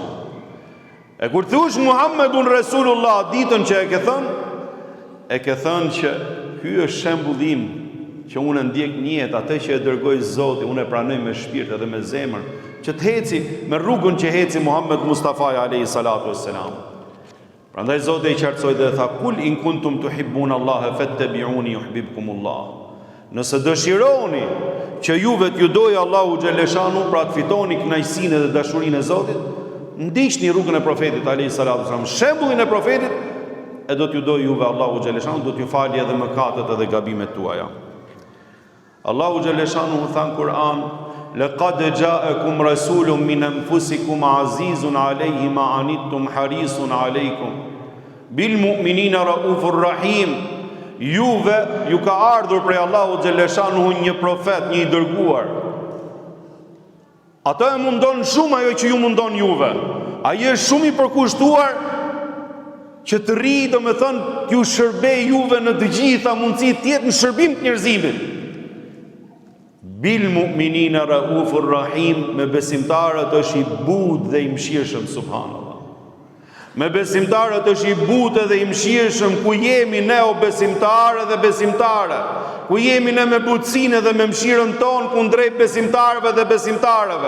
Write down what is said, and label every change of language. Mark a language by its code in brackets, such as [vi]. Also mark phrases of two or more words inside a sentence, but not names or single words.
[sq] E kur thush [ar] محمد رسول الله [sq] ditën që e ke thënë që ky është shembullim që unë ndjek në jetë, atë që e dërgoi Zoti, unë e pranoj me shpirt edhe me zemër, që të heci me rrugën që heci Muhammed Mustafa [ar] عليه الصلاة والسلام. [sq] Prandaj Zoti i qartësoi dhe tha: [ar] "قل إن كنتم تحبون الله فاتبعوني يحببكم الله." [sq] Nëse dëshironi që juve t'ju dojë [ar] الله جل شأنه, [sq] pra të fitoni kënaqësinë dhe dashurinë e Zotit, ndiqni rrugën e profetit [ar] عليه الصلاة والسلام, [sq] shembullin e profetit, e do t'ju dojë juve [ar] الله جل شأنه, [sq] do t'ju falë edhe mëkatet edhe gabimet tuaja. [ar] الله جل شأنه [sq] tha në Kur'an: [ar] "لقد جاءكم رسول من أنفسكم عزيز عليه ما عنتم حريص عليكم بالمؤمنين رؤوف رحيم." [sq] Juve ju ka ardhur prej [ar] الله جل شأنه [sq] një profet, një i dërguar. Ato e mundon shumë ajo që ju mundon juve. Ai është shumë i përkushtuar që të rri, domethënë, t'ju shërbej juve në të gjitha mundësitë, të jetë në shërbim të njerëzimit. [ar] بالمؤمنين رؤوف رحيم, [sq] me besimtarët është i butë dhe i mëshirshëm, subhanallah. Me besimtarët është i butë dhe i mëshirshëm, ku jemi ne o besimtarë dhe besimtare, ku jemi ne me butësinë dhe me mëshirën tonë kundrejt besimtarëve dhe besimtarëve.